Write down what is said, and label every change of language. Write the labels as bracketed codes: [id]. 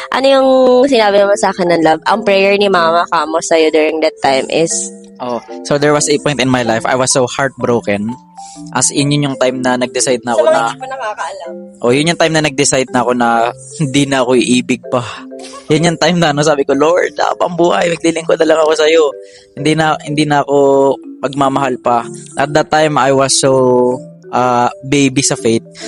[tl] Ano yung sinabi mo sa akin ng love? Ang prayer ni Mama Kamo sa'yo during that time is, [en] So there was a point in my life, I was so heartbroken. [tl] As in, yun yung time na nag-decide na ako na, hindi pa nakakaalam. yun yung time na nag-decide na ako na hindi na ako iibig pa. Yun yung time na, sabi ko, Lord, pambuhay, maglilingkod na lang ako sa'yo. Hindi na ako magmamahal pa. [en] At that time, I was so baby sa faith.